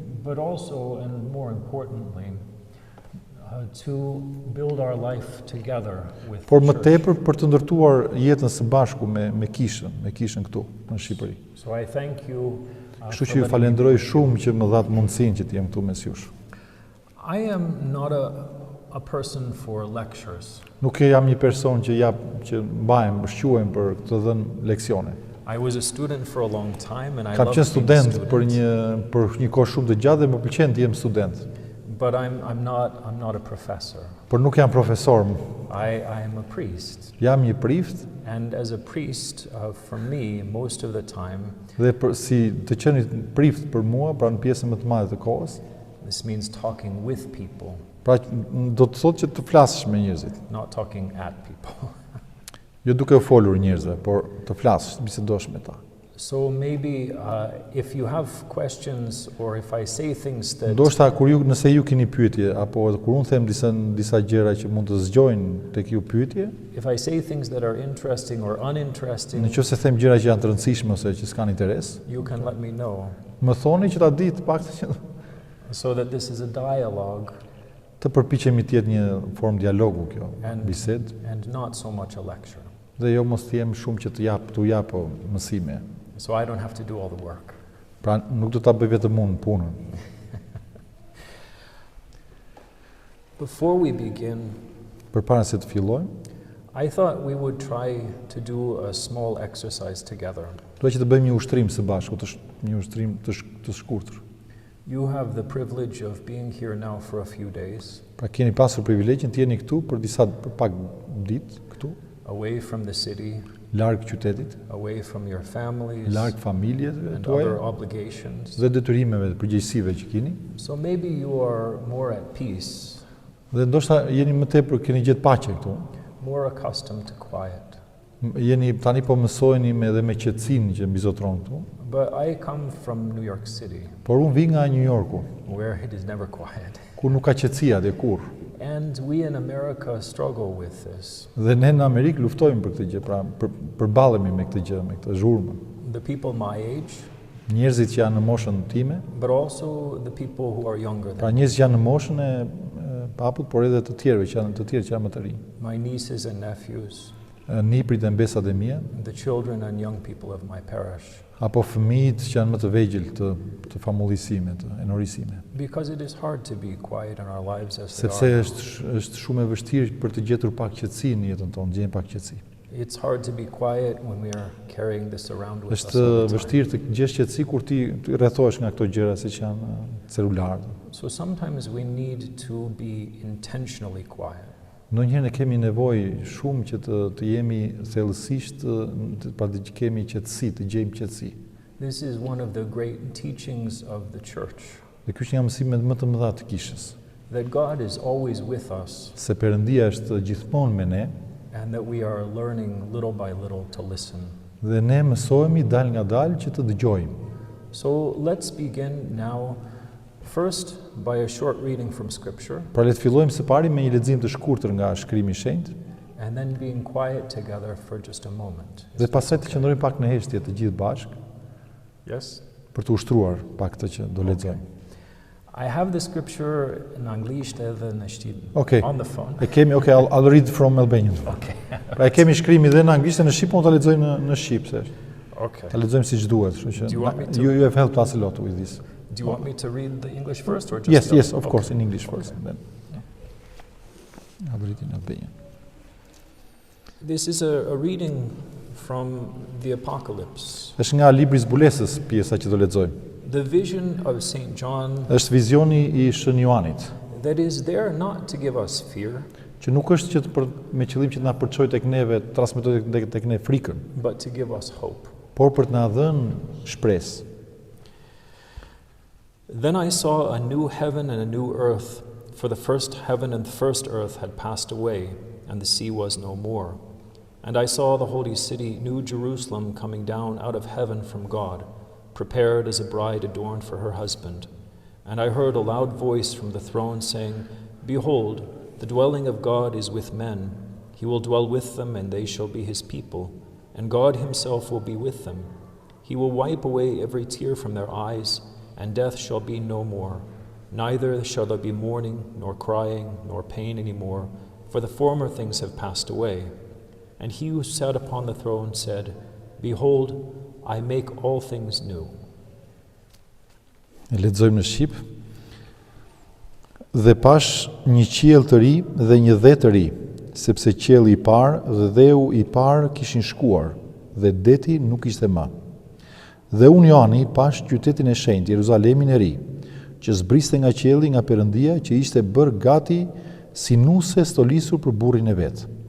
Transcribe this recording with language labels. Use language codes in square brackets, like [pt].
[en] But also and more importantly. To build our life together with. [sq] Por më tepër për të ndërtuar jetën së bashku me kishën këtu në Shqipëri. [en] So I thank you. [sq] Kështu që ju falenderoj shumë që më dhat mundësinë që të jem këtu mes jush. [en] I am not a person for lectures. [sq] Nuk jam një person që mbajmë, shquajmë për të dhënë leksione. [en] I was a student for a long time and I [sq] Kam qenë student për një kohë shumë të gjatë dhe më pëlqen të jem student. [en] But I'm not a professor. [sq] Por nuk jam profesor. [en] I am a priest. [sq] Jam një prift. [en] And as a priest, for me, most of the time. [sq] Dhe si të qeni prift për mua, pra në pjesën më të madhe të kohës. [en] This means talking with people. [sq] Pra do të thotë që të flasësh me njerëzit. [en] Not talking at people. [sq] Jo duke u folur njerëzve, por të flasësh, të bisedosh me ta. [en] So maybe if you have questions or if I say things that. [sq] Ndoshta nëse ju keni pyetje apo kur unë them disa gjëra që mund të zgjojnë tek ju pyetje. [en] If I say things that are interesting or uninteresting. [sq] Nëse them gjëra që janë të rëndësishme ose që s'kan interes. [en] You can let me know. [sq] Më thoni që ta di të paktën që. [en] So that this is a dialogue. [sq] Të përpiqemi të jetë një formë dialogu kjo, bisedë. [en] And not so much a lecture. [sq] Dhe jo mos të jem shumë që t'u jap mësime. [en] So I don't have to do all the work. [sq] Pra nuk do ta bëj vetëm unë punën. [en] Before we begin, [sq] përpara se të fillojmë, [en] I thought we would try to do a small exercise together. [sq] Dua që të bëjmë një ushtrim së bashku, një ushtrim të shkurtër. [en] You have the privilege of being here now for a few days. [sq] Pra keni pasur privilegjin të jeni këtu për pak ditë këtu. [en] Away from the city. [sq] Larg qytetit, [en] away from your families, [sq] larg familjeve tuaja, [en] obligations, [sq] dhe detyrimeve dhe përgjegjësive që keni. [en] So maybe you are more at peace. [sq] Dhe ndoshta jeni më tepër keni gjetë paqe këtu. [en] More accustomed to quiet. [sq] Jeni tani po mësojeni edhe me qetësinë që mbizotron këtu. [en] But I come from New York City. [sq] Por unë vi nga New Yorku. [en] Where it is never quiet. [sq] Ku nuk ka qetësi atje kurrë. [en] And we in America struggle with this. [sq] Dhe ne në Amerikë luftojmë për këtë gjë, pra përballemi me këtë gjë, me këtë zhurmë. [en] The people my age. [sq] Njerëzit që janë në moshën time. [en] But also the people who are younger than. [sq] Pra njerëzit që janë në moshën e paput, por edhe të tjerë që janë më të rinj. [en] My nieces and nephews. [sq] Niprit dhe mbesat e mia. [en] The children and young people of my parish. [sq] Apo fëmijët që janë më të vegjël të famullisime, të enorisime. [en] Because it is hard to be quiet in our lives as [sq] sepse është shumë e vështirë për të gjetur pak qetësi në jetën tonë, gjejmë pak qetësi. [en] It's hard to be quiet when we are carrying this around with us. [sq] Është [en] all the time. [sq] vështirë të gjesh qetësi kur ti rrethohesh nga këto gjëra siç janë celularët. [en] So sometimes we need to be intentionally quiet. [sq] Ndonjëherë ne kemi nevojë shumë që të jemi thellësisht, pra të kemi qetësi, të gjejmë qetësi. [en] This is one of the great teachings of the church. [sq] Dhe ky është një mësim më të mëdha të kishës. [en] That God is always with us. [sq] Se Perëndia është gjithmonë me ne. [en] And that we are learning little by little to listen. [sq] Dhe ne mësohemi dal nga dal që të dëgjojmë. [en] So let's begin now first by a short reading from Scripture. [sq] Pra le të fillojmë së pari me një lexim të shkurtër nga Shkrimi i Shenjtë. [en] And then being quiet together for just a moment. [sq] Dhe pastaj të qëndrojmë pak në heshtje të gjithë bashkë. [en] Yes. [sq] Për të ushtruar pak këtë që do lexojmë. [en] I have the scripture in [sq] anglisht edhe në shqip [en] on the phone. [sq] E kemi, [en] I'll read from Albanian. Okay. [sq] Pra e kemi shkrimi dhe në anglisht dhe në shqip, po ta lexojmë në shqip, se. [en] Okay. [sq] Ta lexojmë siç duhet, kështu që [en] you have helped us a lot with this. Do you want me to read the English first or just Yes, of course, in English first. Then. I'll read in Albanian. This is a reading from the Apocalypse. [sq] Është nga libri i zbulesës pjesa që do lexojmë. [en] The vision of Saint John. [sq] Është vizioni i Shën Joanit. [en] That is there not to give us fear. [sq] Që nuk është që me qëllim që të na përçojë tek neve, të transmetojë tek ne frikën. [en] But to give us hope. [sq] Por për të na dhënë shpresë. [en] Then I saw a new heaven and a new earth, for the first heaven and the first earth had passed away, and the sea was no more. And I saw the holy city, New Jerusalem, coming down out of heaven from God, prepared as a bride adorned for her husband. And I heard a loud voice from the throne saying, Behold, the dwelling of God is with men. He will dwell with them, and they shall be his people. And God himself will be with them. He will wipe away every tear from their eyes, and death shall be no more. Neither shall there be mourning, nor crying, nor pain any more, for the former things have passed away. And he who sat upon the throne said, Behold, I make all things new. [sq] E lexojmë në shqip. Dhe pash një qiell të ri dhe një dhe të ri, sepse qielli i parë dhe dheu i parë kishin shkuar, dhe deti nuk ishte më. Dhe unë Joani pash qytetin e shenjtë, Jeruzalemin e ri, që zbriste nga qielli nga Perëndia, që ishte bërë gati si nuse stolisur për burrin e vet.